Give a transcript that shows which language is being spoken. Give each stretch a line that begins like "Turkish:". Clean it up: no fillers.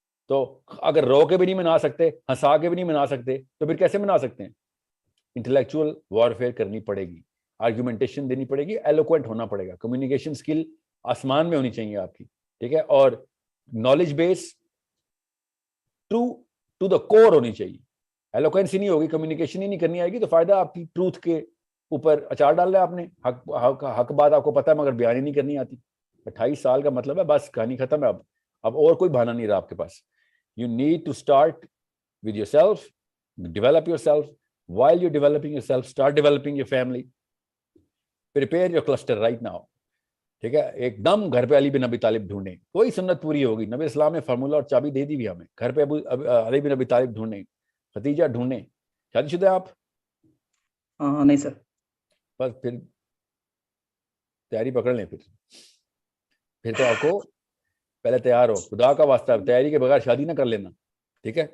Urdu: تو اگر رو کے بھی نہیں منا سکتے, ہنسا کے بھی نہیں منا سکتے, تو پھر کیسے منا سکتے ہیں؟ انٹلیکچوئل وارفیئر کرنی پڑے گی, آرگیومنٹیشن دینی پڑے گی, ایلوکوینٹ ہونا پڑے گا, کمیونیکیشن اسکل آسمان میں ہونی چاہیے آپ کی, ٹھیک ہے, اور نالج بیس ٹو دا کور ہونی چاہیے. ایلوکوینسی نہیں ہوگی, کمیونیکیشن ہی نہیں کرنی آئے گی, تو فائدہ آپ کی ٹروتھ کے اوپر اچار ڈال رہا ہے آپ نے. حق بات آپ کو پتا ہے مگر بیان ہی نہیں کرنی آتی. 28 سال کا مطلب ہے بس کہانی ختم ہے. اب اور کوئی بہانہ نہیں رہا آپ کے پاس.
English: You need to start with yourself, develop yourself. While you're developing yourself, start developing your family. Prepare your cluster right now.
Urdu: ٹھیک ہے, ایک دم گھر پہ علی بن ابی طالب ڈھونڈیں, کوئی سنت پوری ہوگی. نبی اسلام نے فارمولا اور چابی دے دی بھی ہمیں, گھر پہ علی بن ابی طالب ڈھونڈیں, ختیجہ ڈھونڈیں. شادی شدہ آپ؟ نہیں سر. بس پھر تیاری پکڑ لیں, پھر تو آپ کو پہلے تیار ہو, خدا کا واسطہ تیاری کے بغیر شادی نہ کر لینا, ٹھیک ہے.